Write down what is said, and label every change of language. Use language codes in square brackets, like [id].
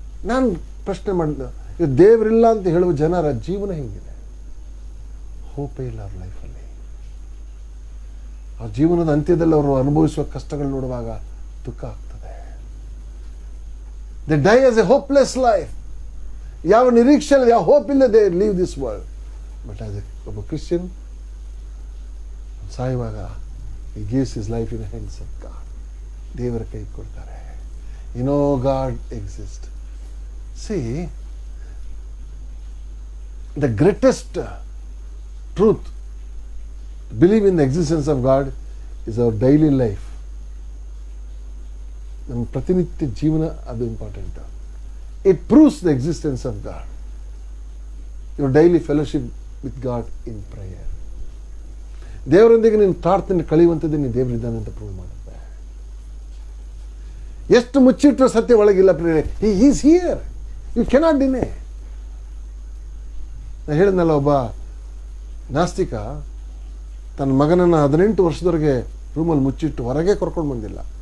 [kn] ನಾನು ಪ್ರಶ್ನೆ ಮಾಡಿದ, ಇವತ್ತು ದೇವರಿಲ್ಲ ಅಂತ ಹೇಳುವ ಜನರ ಜೀವನ ಹೆಂಗಿದೆ? ಹೋಪೇ ಇಲ್ಲ ಅವ್ರ ಲೈಫಲ್ಲಿ. ಅವ್ರ ಜೀವನದ ಅಂತ್ಯದಲ್ಲಿ ಅವರು ಅನುಭವಿಸುವ ಕಷ್ಟಗಳು ನೋಡುವಾಗ ದುಃಖ ಆಗ್ತದೆ. [en] They die as a hopeless life. [kn] ಯಾವ ನಿರೀಕ್ಷೆ ಇಲ್ಲ, ಯಾವ ಹೋಪ್ ಇಲ್ಲದೆ [en] Leave this world. But as [kn] ಒಬ್ಬ ಕ್ರಿಶ್ಚಿಯನ್ ಸಾಯುವಾಗ [en] he gives his life in the hands of God. [kn] ದೇವರ ಕೈ ಕೊಡ್ತಾರೆ. [en] You know God exists. See, the greatest truth, believe in the existence of God, is our daily life. [kn] ನಮ್ಮ ಪ್ರತಿನಿತ್ಯ ಜೀವನ ಅದು important. [en] It proves the existence of God. Your daily fellowship with God in prayer. [kn] ದೇವರೊಂದಿಗೆ ನೀನು ಪ್ರಾರ್ಥನೆ ಕಳೆಯುವಂಥದ್ದು ನೀನು ದೇವರಿದ್ದಾನೆ ಅಂತ ಪ್ರೂವ್ ಮಾಡುತ್ತೆ. ಎಷ್ಟು ಮುಚ್ಚಿಟ್ಟರು ಸತ್ಯ ಒಳಗಿಲ್ಲ ಪ್ರೇರೆ. [en] He is here. You cannot deny. [kn] ನಾನು ಹೇಳಿದ್ನಲ್ಲ, ಒಬ್ಬ ನಾಸ್ತಿಕ ತನ್ನ ಮಗನನ್ನು 18 ವರ್ಷದವರೆಗೆ ರೂಮಲ್ಲಿ ಮುಚ್ಚಿಟ್ಟು ಹೊರಗೆ ಕರ್ಕೊಂಡು ಬಂದಿಲ್ಲ.